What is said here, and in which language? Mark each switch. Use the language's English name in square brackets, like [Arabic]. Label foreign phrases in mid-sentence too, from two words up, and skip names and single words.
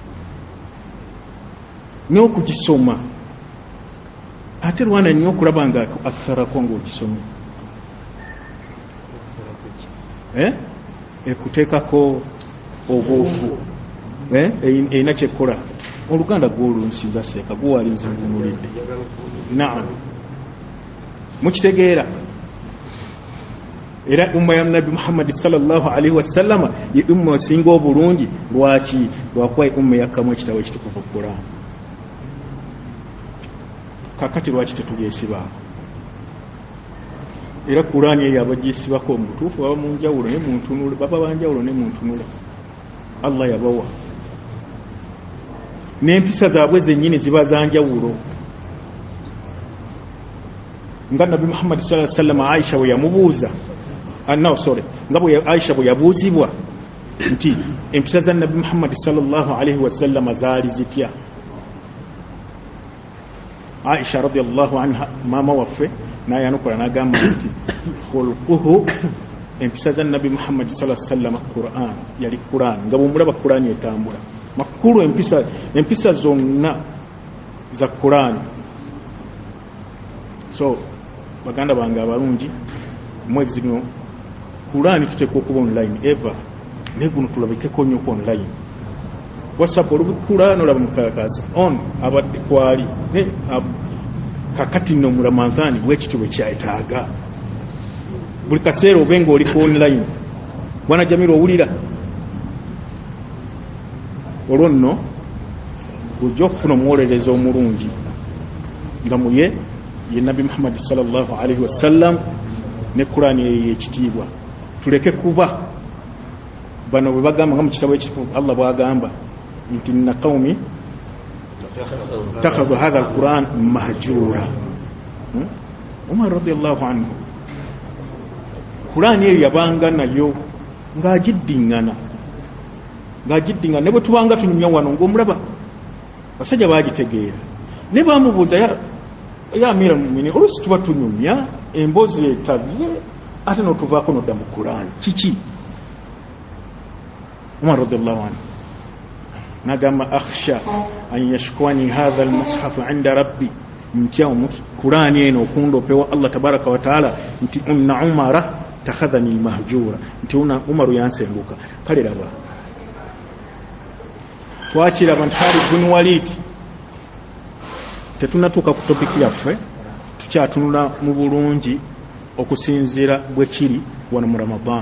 [Ganda] n'okugisoma ate lwana nnyo okulaba nga atharako ng'ogisomye ekuteekako obuufu erina kyekkola oluganda gw'olunsiza seeka guwalinzi ngunulidde naam mukitegeera era umma ya Nabi Muhammad [Arabic] صلى الله عليه وسلم [Ganda] ye umma osinga obulungi lwaki lwakuba umma yakkamu ekitabo ekitukuvu Quran kakati lwaki tetulyesiba era Quran eyo abagyesibako omutuufu baba mu njawulo ne muntunula baba banjawulo ne muntunula Allah yabawa n'empisa zaabwe zennyini ziba zanjawulo nga Nabi Muhammad [Arabic] صلى الله عليه وسلم [Ganda] Aisha we yamubuuza nga bwe Aisha bwe yabuuzibwa nti empisa za Nabi Muhammad sallallahu alaihi wasallam zaali zitya Aisha [Arabic] رضي الله عنها [Ganda] mama waffe naye anukola n'agamba nti khulquhu empisa za Nabi Muhammad [Arabic] صلى الله عليه وسلم [Ganda] Quran yali Quran nga bw'omulaba Quran etambula makulu empisa zonna za Quran so baganda bange abalungi mwezi guno Qur'an tuteekwa okuba online ever naye guno tulabikeko nnyo ku online WhatsApp olubikula n'olaba mukakasa on abadde kwali ne kakati nno mu Ramadhani bwekityo bwe kyayetaaga buli kaseera obenga oli ku online bwana Jamiru owulira olwo nno ojja okufuna omuwolereza omulungi nga muye ye Nabi Muhammad [Arabic] صلى الله عليه وسلم [Ganda] ne Qur'an y'ekitiibwa tuleke kuba bano bwe bagamba nga mu kitabo ekitukuvu Allah bw'agamba nti [Arabic] إن قومي اتخذوا هذا القرآن مهجورا [Ganda] Umar [Arabic] رضي الله عنه [Ganda] Qur'an eyo yabanga nayo ng'agiddingana ne bwe tubanga tunyumya wano ng'omulaba basajja baagitegeera ne baamubuuza [Arabic] يا أمير المؤمنين [Ganda] oluusi tuba tunyumya emboozi etabye ate n'otuvaako n'odda mu Qur'an kiki Umar [Arabic] رضي الله عنه [Ganda] nagamba [Arabic] أخشى أن يشكوني هذا المصحف عند ربي [Ganda] ntya Qur'an eno okundopewa Allah [Arabic] تبارك وتعالى [Ganda] nti [Arabic] إن عمر اتخذني المهجورا [Ganda] nti Umaru yansenguka kale laba twakiraba nti Khalid bin Walid tetunatuuka ku topiki yaffe tukyatunula mu bulungi okusinziira bwe kiri wano mu Ramadan